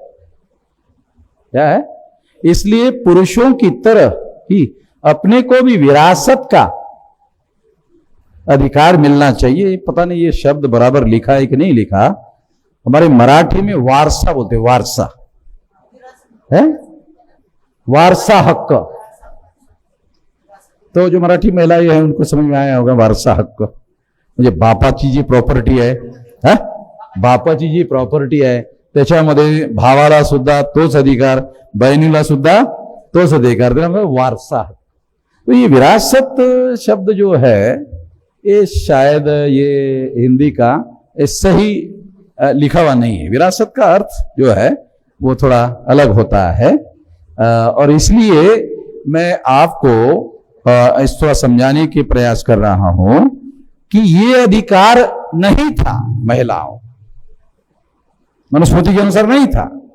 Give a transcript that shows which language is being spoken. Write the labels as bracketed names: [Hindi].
[Hindi] क्या है? इसलिए पुरुषों की तरह ही अपने को भी विरासत का अधिकार मिलना चाहिए। पता नहीं ये शब्द बराबर लिखा है कि नहीं लिखा, हमारे मराठी में वारसा बोलते, वारसा है, वारसा हक्क। तो जो मराठी महिलाएं हैं उनको समझ में आया होगा वारसा हक्क। [Marathi] म्हणजे बापाची जी प्रॉपर्टी आहे, बापाची जी प्रॉपर्टी आहे त्याच्यामध्ये भावाला सुद्धा तोच अधिकार, बहिणीला सुद्धा तोच अधिकार, वारसा हक्क। [Hindi] तो ये विरासत शब्द जो है ये शायद ये हिंदी का सही लिखा हुआ नहीं है। विरासत का अर्थ जो है वो थोड़ा अलग होता है, और इसलिए मैं आपको इस थोड़ा समझाने के प्रयास कर रहा हूं कि ये अधिकार नहीं था महिलाओं, मनुस्मृति के अनुसार नहीं था।